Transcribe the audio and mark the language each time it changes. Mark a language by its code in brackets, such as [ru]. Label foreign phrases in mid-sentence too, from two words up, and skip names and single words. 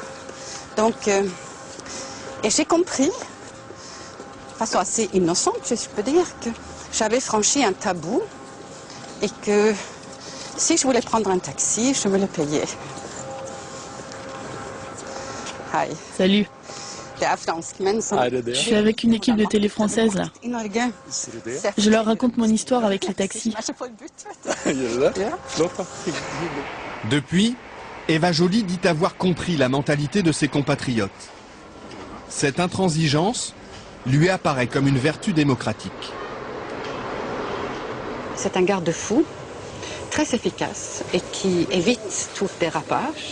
[fr] Donc, et j'ai compris, de façon assez innocente, je peux dire, que j'avais franchi un tabou et que si je voulais prendre un taxi, je me le payais. [en] Hi. [fr] Salut. [no] Det er franskmenn som... [fr] Je suis avec une équipe de télé française là. [no] I Norge. [fr] Je leur raconte mon histoire avec les taxis. [no] Det er så forbudt, vet du. [fr] Depuis, Eva Joly dit avoir compris la mentalité de ses compatriotes. Cette intransigeance lui apparaît comme une vertu démocratique. C'est un garde-fou très efficace et qui évite tout dérapage.